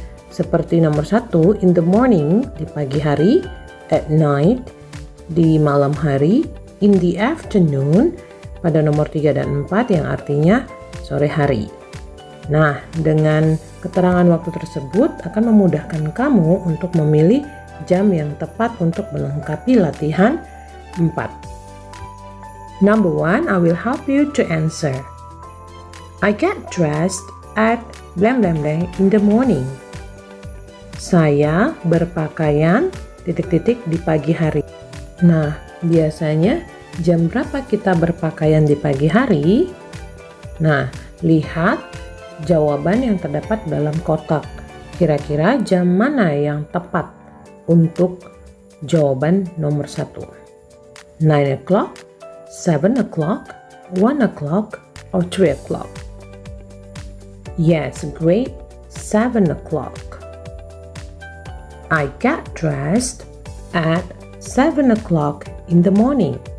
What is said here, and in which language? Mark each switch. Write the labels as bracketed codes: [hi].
[id] Seperti nomor 1, [en] in the morning, [id] di pagi hari, [en] at night, [id] di malam hari, [en] in the afternoon, [id] pada nomor 3 dan 4 yang artinya sore hari. Nah, dengan keterangan waktu tersebut akan memudahkan kamu untuk memilih jam yang tepat untuk melengkapi latihan 4. [en] Number 1, I will help you to answer. I get dressed at blank in the morning. [id] Saya berpakaian titik-titik di pagi hari. Nah, biasanya jam berapa kita berpakaian di pagi hari? Nah, lihat jawaban yang terdapat dalam kotak. Kira-kira jam mana yang tepat untuk jawaban nomor 1? [en] 9 o'clock, 7 o'clock, 1 o'clock, or 3 o'clock? [id] Yes, great, [en] 7 o'clock. I get dressed at 7 o'clock in the morning.